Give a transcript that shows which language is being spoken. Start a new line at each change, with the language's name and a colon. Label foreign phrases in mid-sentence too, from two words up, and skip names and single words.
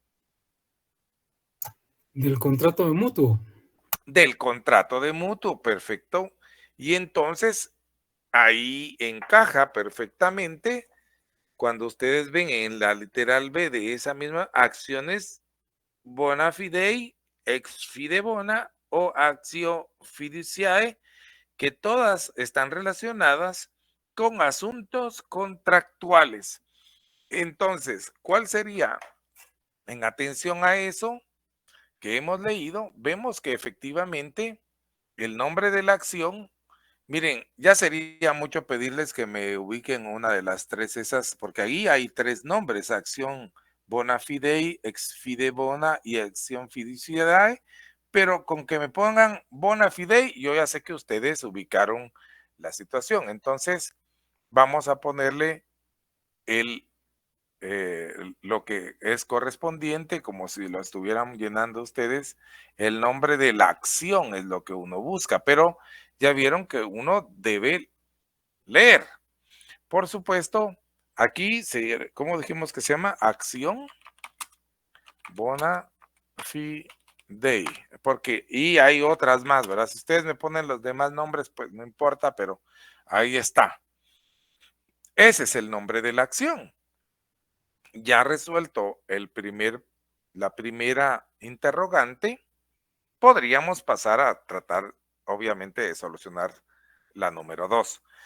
Spanish: Del contrato de mutuo. Del contrato de mutuo, perfecto. Y entonces ahí encaja perfectamente cuando ustedes ven en la literal B de esa misma acciones
Latin: bona fidei, ex fide bona
Spanish: o
Latin: actio fiduciae,
Spanish: que todas están relacionadas con asuntos contractuales. Entonces, ¿cuál sería? En atención a eso que hemos leído, vemos que efectivamente el nombre de la acción, miren, ya sería mucho pedirles que me ubiquen una de las tres esas, porque ahí hay tres nombres: acción
Latin: bona fidei, ex fide bona
Spanish: y acción fiduciae, pero con que me pongan
Latin: bona fidei,
Spanish: yo ya sé que ustedes ubicaron la situación. Entonces, vamos a ponerle el lo que es correspondiente, como si lo estuvieran llenando ustedes, el nombre de la acción es lo que uno busca, pero ya vieron que uno debe leer. Por supuesto, aquí, ¿cómo dijimos que se llama? Acción
Latin: bona fidei,
Spanish: porque, y hay otras más, ¿verdad? Si ustedes me ponen los demás nombres, pues no importa, pero ahí está. Ese es el nombre de la acción. Ya resuelto la primera interrogante, podríamos pasar a tratar, obviamente, de solucionar la número 2.